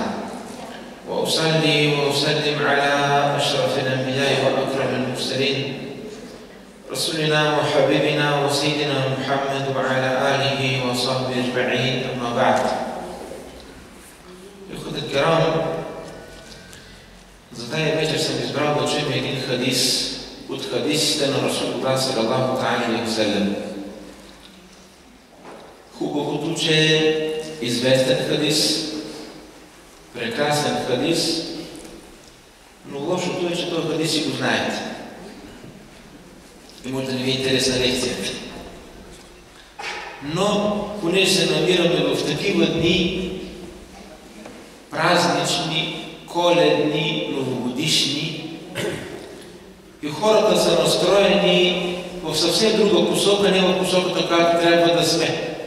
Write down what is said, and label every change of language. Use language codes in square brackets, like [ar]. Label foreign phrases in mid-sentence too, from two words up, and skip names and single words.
[ar] وأصلي وأسلم على أشرف الأنبياء وأكرم المرسلين رسولنا وحبيبنا وسيدنا محمد وعلى آله وصحبه أجمعين. أما بعد، إخوة الكرام، [bg] за тая вечер съм избрал да чуем един хадис от хадисите на Расулуллах [ar] صلى الله عليه وسلم. [bg] Хубавото, че е известен хадис, прекрасен хадис, но лошото е, че този хадис си го знаете. И може да не ви е интересна лекция. Но, понеже се намираме в такива дни, празнични, коледни, новогодишни, и хората са настроени в съвсем друга посока, не в посоката, която трябва да сме.